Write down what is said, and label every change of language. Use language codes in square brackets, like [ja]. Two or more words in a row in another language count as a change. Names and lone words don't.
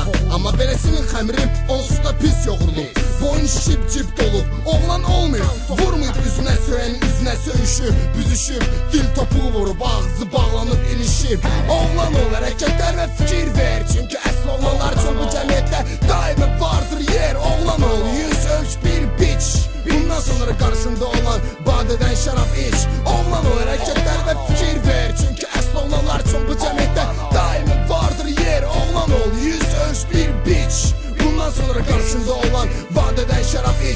[az] Amma beləsinin xəmri onsuz da pis yoğurulub. Boyun şişib cib dolub, oğlan olmayıb. Vurmayıb üzünə söyənin üzünə söyüşüb, büzüşüb. Dil topuğu vurub, ağzı bağlanıb ilişib. Oğlan ol, [tr] hareketler ve fikir ver. [az] Çünkü əsl oğlanlar üçün bu cəmiyyətdə daima vardır yer. Oğlan ol, yüz ölç bir biç. [tr] Bundan sonra karşında olan badeden şarap iç. [az] Oğlan ol, [tr] hareketler ve fikir ver. [az] Çünkü əsl oğlanlar üçün bu cəmiyyətdə daima vardır yer. Oğlan ol, yüz ölç bir biç. [tr] Bundan sonra karşında olan vadeden şarap iç.